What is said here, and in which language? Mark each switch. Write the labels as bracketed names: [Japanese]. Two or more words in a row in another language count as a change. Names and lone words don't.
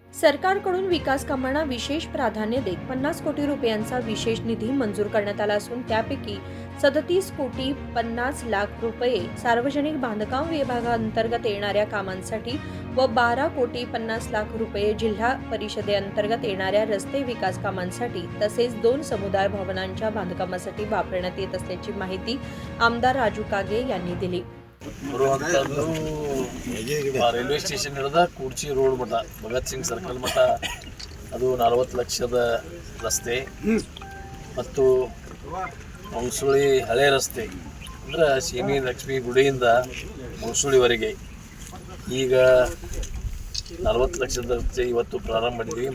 [Marathi] सरकारकडून विकास कामांना विशेष प्राधान्य देत 50 कोटी रुपयांचा विशेष निधी मंजूर करण्यात आला असून त्यापैकी 37 कोटी 50 लाख रुपये सार्वजनिक बांधकाम विभागाअंतर्गत येणाऱ्या कामांसाठी व 12 कोटी 50 लाख रुपये जिल्हा परिषदेअंतर्गत येणाऱ्या रस्ते विकास कामांसाठी तसेच 2 समुदाय भवनांच्या बांधकामासाठी वापरण्यात येत असल्याची माहिती आमदार राजू कागे यांनी दिली. [Kannada] ಬರುವಂಥದ್ದು ರೈಲ್ವೆ ಸ್ಟೇಷನ್ ಹಿಡಿದ ಕೂಡ್ಚಿ ರೋಡ್ ಮಠ ಭಗತ್ ಸಿಂಗ್ ಸರ್ಕಲ್ ಮಠ ಅದು 40 ಲಕ್ಷದ ರಸ್ತೆ ಮತ್ತು ಮಂಗಸುಳಿ ಹಳೆ ರಸ್ತೆ ಅಂದ್ರೆ ಸೀಮಿ ಲಕ್ಷ್ಮಿ ಗುಡಿಯಿಂದ ಮಂಗಸುಳಿವರೆಗೆ ಈಗ 40 ಲಕ್ಷದ ರಸ್ತೆ ಇವತ್ತು ಪ್ರಾರಂಭ ಮಾಡಿದ್ದೀವಿ.